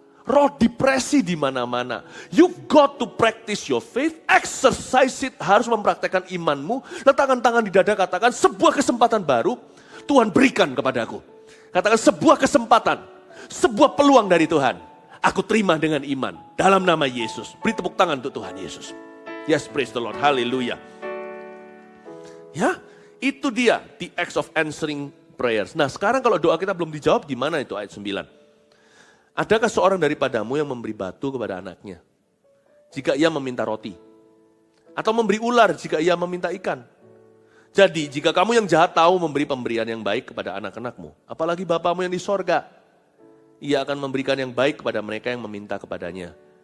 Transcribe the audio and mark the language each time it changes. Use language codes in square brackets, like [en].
[id] Roh depresi di mana-mana. [en] You got to practice your faith, exercise it, [id] harus mempraktekkan imanmu. Letakkan tangan di dada, katakan sebuah kesempatan baru Tuhan berikan kepadaku. Katakan sebuah kesempatan, sebuah peluang dari Tuhan. Aku terima dengan iman dalam nama Yesus. Beri tepuk tangan untuk Tuhan Yesus. [en] Yes, praise the Lord. Haleluya. [id] Ya, itu dia [en] the acts of answering prayers. [id] Nah, sekarang kalau doa kita belum dijawab, gimana itu ayat 9? Adakah seorang daripadamu yang memberi batu kepada anaknya jika ia meminta roti? Atau memberi ular jika ia meminta ikan? Jadi, jika kamu yang jahat tahu memberi pemberian yang baik kepada anak-anakmu, apalagi Bapamu yang di sorga, ia akan memberikan yang baik kepada mereka yang meminta kepadanya.